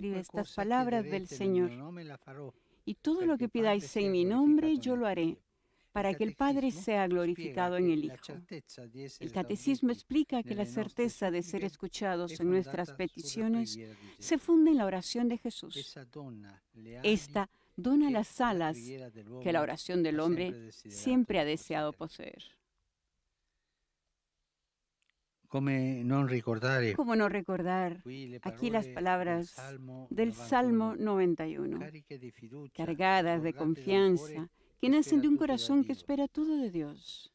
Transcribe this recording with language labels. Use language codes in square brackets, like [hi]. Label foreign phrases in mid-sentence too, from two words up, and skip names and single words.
[it] Qualunque [es] estas [it] cosa [es] palabras del [it] chiederete nel mio [es] Señor. [it] nome la farò, [es] Y todo lo [it] perché [es] que [it] il Padre [es] pidáis [it] sia [es] en mi nombre, [it] glorificato [es] yo [it] nel [es] lo haré, [it] Figlio. [es] para que el Padre [it] Catecismo [es] sea glorificado [it] spiega [es] en el [it] che la [es] Hijo. [it] certeza di essere [es] El Catecismo [it] esauditi [es] explica que la [it] nelle nostre [es] certeza de ser [it] suppliche [es] escuchados [it] è [es] en nuestras [it] fondata sulla [es] peticiones [it] preghiera di Gesù. [es] se funda en la oración de Jesús. [it] Essa donna le ali [es] Esta dona las alas que la oración del hombre siempre ha deseado poseer. ¿Cómo no recordar aquí las palabras del Salmo 91, cargadas de confianza, que nacen de un corazón que espera todo de Dios?